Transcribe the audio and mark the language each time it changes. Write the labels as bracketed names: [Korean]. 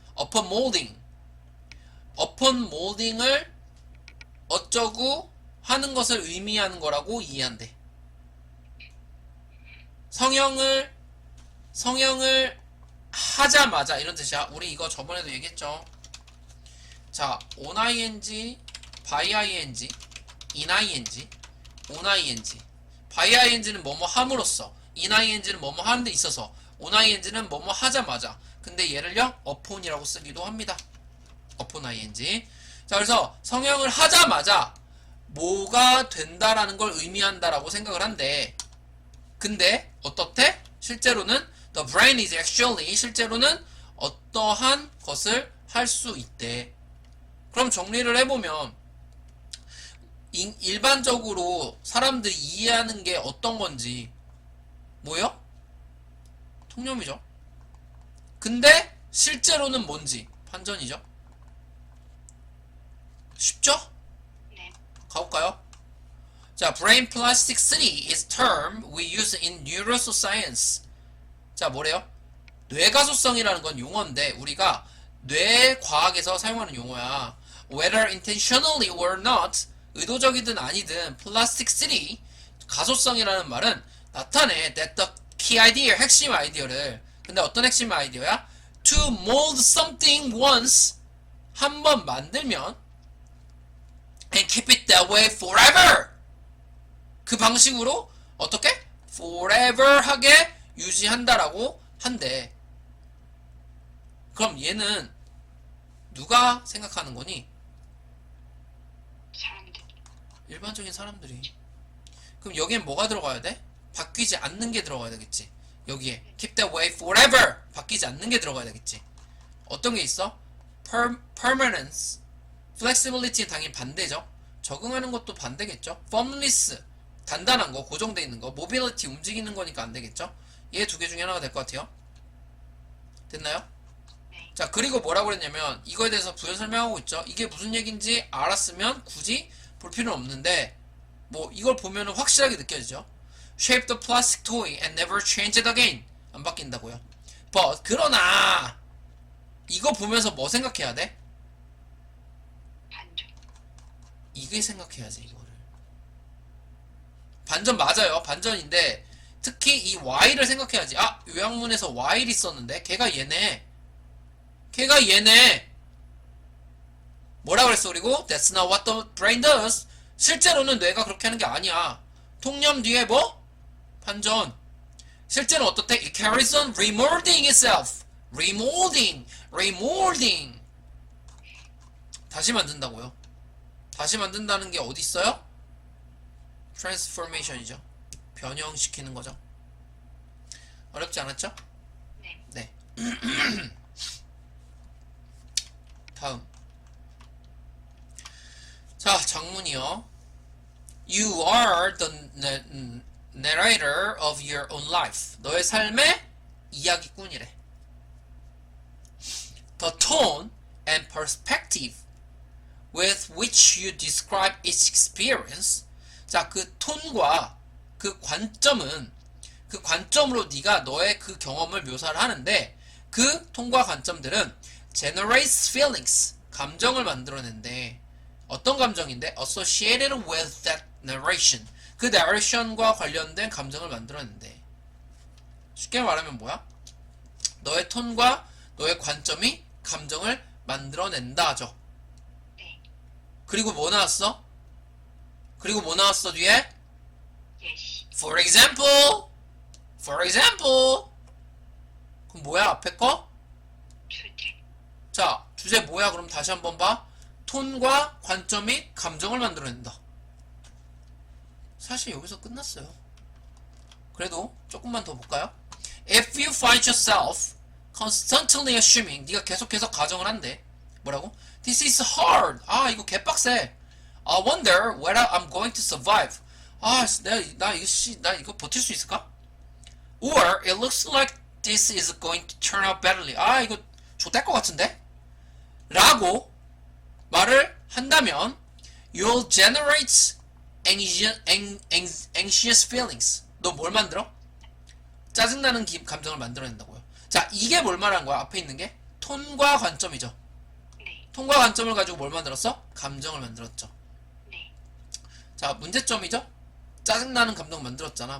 [English] upon molding [Korean] 을 어쩌고 하는 것을 의미하는 거라고 이해한대. 성형을 하자마자 이런 뜻이야. 우리 이거 저번에도 얘기했죠. 자, on ing, by ing, in ing, on ing. by ing는 뭐뭐 함으로써, in ing는 뭐뭐 하는 데 있어서, on ing는 뭐뭐 하자마자. 근데 얘를요 upon이라고 쓰기도 합니다. upon ing. 자, 그래서 성형을 하자마자 뭐가 된다라는 걸 의미한다라고 생각을 한대. 근데 어떻대? 실제로는 [English] the brain is actually, [Korean] 실제로는 어떠한 것을 할 수 있대. 그럼 정리를 해보면 일반적으로 사람들이 이해하는 게 어떤 건지 뭐요? 통념이죠. 근데 실제로는 뭔지 판전이죠. 쉽죠? 네. 가볼까요? [English] 자, brain plasticity is term we use in neuroscience. [Korean] 자, 뭐래요? 뇌가소성이라는 건 용어인데 우리가 뇌과학에서 사용하는 용어야. [English] Whether intentionally or not, [Korean] 의도적이든 아니든 plasticity, 가소성이라는 말은 나타내 [English] that the key idea, [Korean] 핵심 아이디어를. 근데 어떤 핵심 아이디어야? [English] to mold something once [Korean] 한번 만들면 [English] and keep it that way forever [Korean] 그 방식으로 어떻게? forever 하게 유지한다라고 한대. 그럼 얘는 누가 생각하는 거니? 사람들. 일반적인 사람들이. 그럼 여기엔 뭐가 들어가야 돼? 바뀌지 않는 게 들어가야 되겠지. 여기에 [English] keep that way forever [Korean] 바뀌지 않는 게 들어가야 되겠지. 어떤 게 있어? permanence, flexibility는 당연히 반대죠. 적응하는 것도 반대겠죠. firmness, 단단한 거, 고정돼 있는 거, mobility, 움직이는 거니까 안 되겠죠. 얘 두 개 중에 하나가 될 것 같아요. 됐나요? 네. 자, 그리고 뭐라고 그랬냐면 이거에 대해서 부연 설명하고 있죠. 이게 무슨 얘기인지 알았으면 굳이 볼 필요는 없는데 뭐 이걸 보면은 확실하게 느껴지죠. [English] Shape the plastic toy and never change it again. [Korean] 안 바뀐다고요. But 그러나 이거 보면서 뭐 생각해야 돼? 반전. 이게 생각해야지 이거를. 반전 맞아요. 반전인데 특히 이 Y를 생각해야지. 아, 요약문에서 Y를 있었는데 걔가 얘네. 걔가 얘네. 뭐라 그랬어 그리고? [English] That's not what the brain does. [Korean] 실제로는 뇌가 그렇게 하는 게 아니야. 통념 뒤에 뭐? 반전. 실제로 어떻대? [English] It carries on remolding itself. [Korean] remolding. remolding. 다시 만든다고요. 다시 만든다는 게 어디 있어요? transformation이죠. 변형시키는 거죠. 어렵지 않았죠? 네. 네. 다음. 자, 장문이요. [English] You are the narrator of your own life. [Korean] 너의 삶의 이야기꾼이래. [English] The tone and perspective with which you describe each experience. [Korean] 자, 그 톤과 그 관점은 그 관점으로 네가 너의 그 경험을 묘사를 하는데 그 톤과 관점들은 [English] generates feelings. [Korean] 감정을 만들어낸대. 어떤 감정인데? [English] associated with that narration. [Korean] 그 narration과 관련된 감정을 만들어낸대. 쉽게 말하면 뭐야? 너의 톤과 너의 관점이 감정을 만들어낸다죠. 네. 그리고 뭐 나왔어? 그리고 뭐 나왔어 뒤에? 예시. [English] For example. For example. [Korean] 그럼 뭐야 앞에 거? 주제. 자, 주제 뭐야? 그럼 다시 한번 봐. 톤과 관점이 감정을 만들어낸다. 사실 여기서 끝났어요. 그래도 조금만 더 볼까요? [English] If you find yourself constantly assuming, [Korean] 네가 계속해서 가정을 한대. 뭐라고? [English] This is hard. [Korean] 아, 이거 개빡세. [English] I wonder whether I'm going to survive. [Korean] 아, 나 이거 버틸 수 있을까? [English] Or it looks like this is going to turn out badly. [Korean] 아, 이거 좆될 것 같은데? 라고 말을 한다면 [English] you'll generate anxious feelings. [Korean] 너 뭘 만들어? 짜증나는 감정을 만들어낸다고요. 자, 이게 뭘 말하는 거야? 앞에 있는 게 톤과 관점이죠. 네. 톤과 관점을 가지고 뭘 만들었어? 감정을 만들었죠. 네. 자, 문제점이죠? 짜증나는 감정 만들었잖아.